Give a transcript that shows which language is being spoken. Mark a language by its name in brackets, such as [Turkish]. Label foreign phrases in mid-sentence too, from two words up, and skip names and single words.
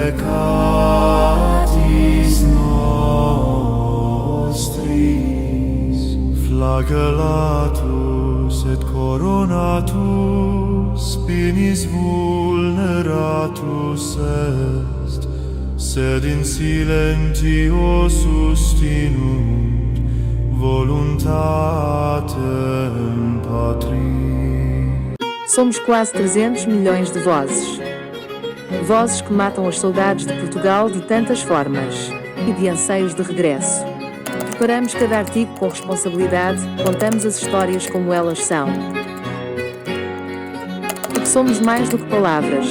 [Latin] peccatis nostris, flagellatus et coronatus spinis vulneratus est, sed in silentio sustinunt voluntatem Patri. [Portuguese] Somos quase 300 milhões de vozes. Vozes que matam os saudades de Portugal de tantas formas e de anseios de regresso. Preparamos cada artigo com responsabilidade, contamos as histórias como elas são. Porque somos mais do que palavras.